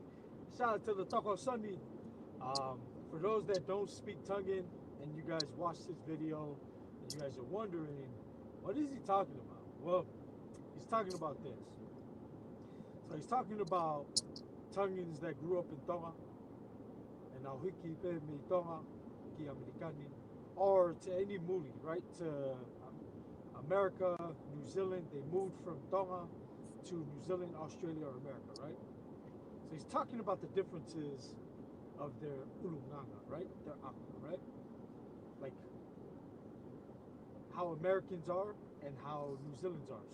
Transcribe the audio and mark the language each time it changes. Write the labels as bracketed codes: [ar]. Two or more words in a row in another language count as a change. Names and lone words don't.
[en] Shout out to the Taco Sunday. For those that don't speak Tongan and you guys watch this video and you guys are wondering, what is he talking about? Well, he's talking about this. So he's talking about Tongans that grew up in Tonga and now [to] hiki pe me Tonga ki Amerikani, [en] or to any movie, right? To America, New Zealand, they moved from Tonga to New Zealand, Australia, or America, right? So he's talking about the differences of their ulunganga, right? Their aka, right? Like how Americans are and how New Zealanders are.